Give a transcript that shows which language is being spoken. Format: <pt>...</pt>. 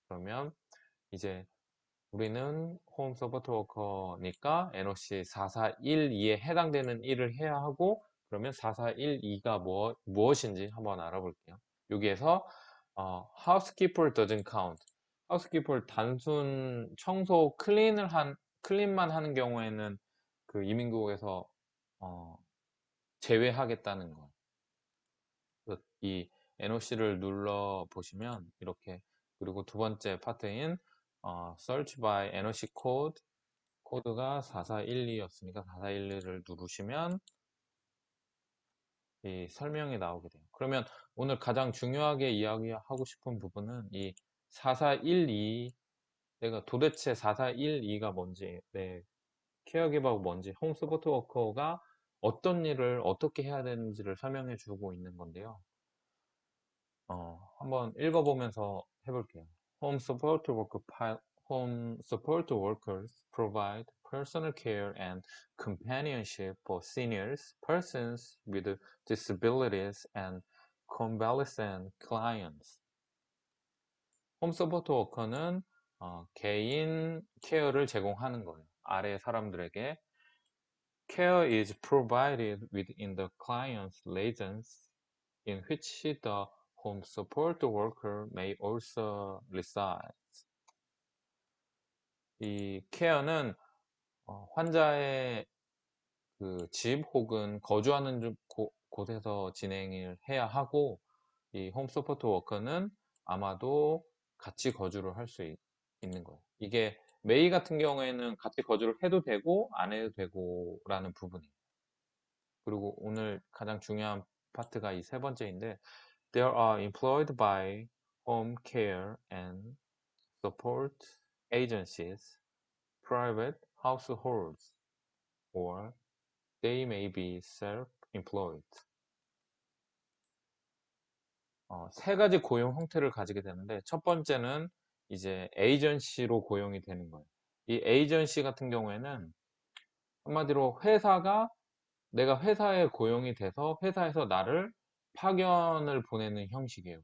<ko>그러면 이제 우리는 홈 서포트 워커니까 NOC 4412에 해당되는 일을 해야 하고 그러면 4412가 무엇인지 한번 알아볼게요.</ko> <en>여기에서 housekeeper doesn't count.</en> <ko>housekeeper 단순 청소 클린만 하는 경우에는 그 이민국에서 어, 제외하겠다는 거. 이 NOC를 눌러 보시면 이렇게 그리고 두 번째 파트인</ko> <en>search by NOC code</en> <ko>코드가 4412였으니까 4412를 누르시면 이 설명이 나오게 돼요. 그러면 오늘 가장 중요하게 이야기하고 싶은 부분은 이 4412 내가 도대체 4412가 뭔지 케어기버가 뭔지 홈 서포트 워커가 어떤 일을 어떻게 해야 되는지를 설명해 주고 있는 건데요. 한번 읽어보면서 해볼게요.</ko> <en>Home support worker home support workers provide personal care and companionship for seniors, persons with disabilities, and convalescent clients.</en> <ko>홈 서포트 워커는 개인 케어를 제공하는 거예요. 아래 사람들에게</ko> <en>care is provided within the client's residence in which the home support worker may also reside.</en> <ko>이 care는 환자의 그 집 혹은 거주하는 곳에서 진행을 해야 하고, 이 홈 서포트 워커는 아마도 같이 거주를 할 수 있는 거예요. 이게 메이 같은 경우에는 같이 거주를 해도 되고 안 해도 되고 라는 부분이에요. 그리고 오늘 가장 중요한 파트가 이 세 번째인데,</ko> <en>They are employed by home care and support agencies, private households, or they may be self-employed.</en> <ko>세 가지 고용 형태를 가지게 되는데, 첫 번째는 이제 에이전시로 고용이 되는 거예요. 이 에이전시 같은 경우에는 한마디로 내가 회사에 고용이 돼서 회사에서 나를 파견을 보내는 형식이에요.</ko>